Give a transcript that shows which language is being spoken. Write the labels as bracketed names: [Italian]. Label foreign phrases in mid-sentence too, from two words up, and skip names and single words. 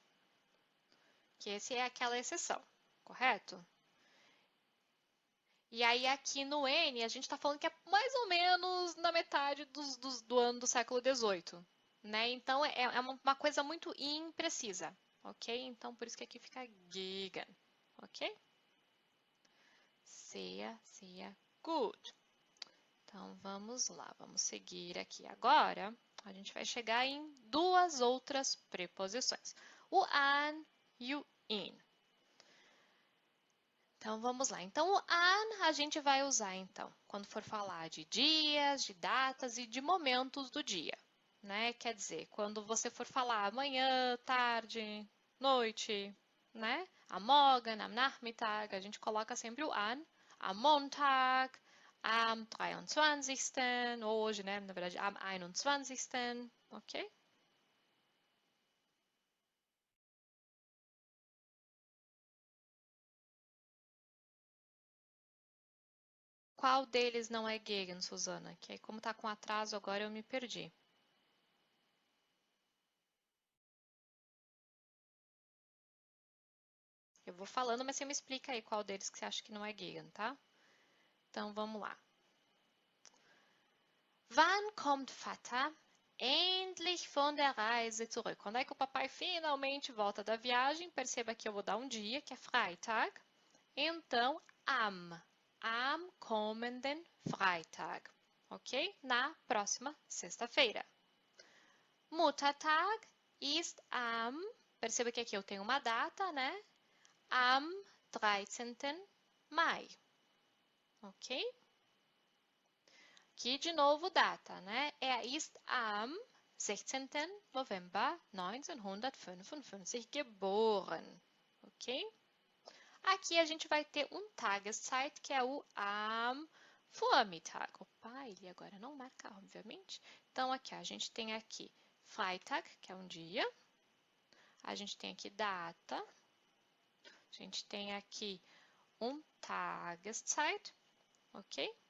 [Portuguese] Que esse é aquela exceção, correto? E aí aqui no N a gente está falando que é mais ou menos na metade do ano do século XVIII, né? Então é uma coisa muito imprecisa, ok? Então por isso que aqui fica Gegen, ok? [German] Sehr gut. [Portuguese] Então vamos lá, vamos seguir aqui agora. A gente vai chegar em duas outras preposições, o an e o in. Então vamos lá. Então o an a gente vai usar então quando for falar de dias, de datas e de momentos do dia, né? Quer dizer, quando você for falar manhã, tarde, noite, né? [German] Am Morgen, am Nachmittag, [Portuguese] a gente coloca sempre o an. [German] Am Montag, am 23. [Portuguese] Hoje, né? Na verdade, am 21. Ok? Qual deles não é gegen, Suzana? Que aí, como tá com atraso agora, eu me perdi. Eu vou falando, mas você me explica aí qual deles que você acha que não é gegen, tá? Então, vamos lá. [German] Wann kommt Vater endlich von der Reise zurück? [Portuguese] Quando é que o papai finalmente volta da viagem? Perceba que eu vou dar um dia, que é Freitag. Então, [German] am kommenden Freitag, [Portuguese] ok? Na próxima sexta-feira. [German] Muttertag ist am... [Portuguese] Perceba que aqui eu tenho uma data, né? [German] Am 13. Mai, ok? [Portuguese] Aqui de novo data, né? [German] Ist am 16. November 1955 geboren, [Portuguese] ok? Aqui a gente vai ter um Tageszeit, que é o [German] am Vormittag. [Portuguese] Opa, ele agora não marca, obviamente. Então, aqui, a gente tem aqui Freitag, que é um dia. A gente tem aqui data. A gente tem aqui um Tageszeit, ok?